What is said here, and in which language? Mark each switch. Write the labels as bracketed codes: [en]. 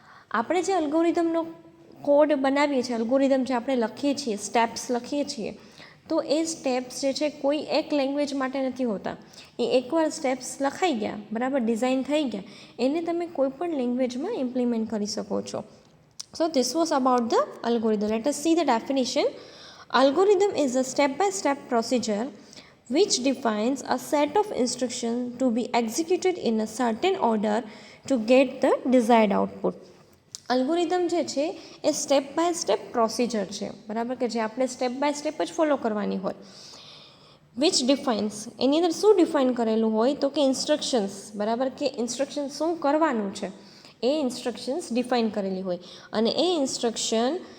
[gu] આપણે જે અલ્ગોરિધમનો કોડ બનાવીએ છીએ, અલ્ગોરિધમ જે આપણે લખીએ છીએ, સ્ટેપ્સ લખીએ છીએ, તો એ સ્ટેપ્સ જે છે કોઈ એક લેંગ્વેજ માટે નથી હોતા. એ એકવાર સ્ટેપ્સ લખાઈ ગયા, બરાબર, ડિઝાઇન થઈ ગયા, એને તમે કોઈ પણ લેંગ્વેજમાં ઇમ્પ્લિમેન્ટ કરી શકો છો. [en] So this was about the algorithm. Let us see the definition. Algorithm is a step-by-step procedure which defines a set of instructions to be executed in a certain order to get the desired output. [gu] Algorithm જે છે એ step by step procedure છે, બરાબર, કે જે આપણે step by step જ follow કરવાની હોય. વિચ ડિફાઇન્સ, એની અંદર શું ડિફાઇન કરેલું હોય તો કે ઇન્સ્ટ્રક્શન્સ, બરાબર, કે ઇન્સ્ટ્રક્શન શું કરવાનું છે એ ઇન્સ્ટ્રક્શન્સ ડિફાઇન કરેલી હોય. અને એ ઇન્સ્ટ્રક્શન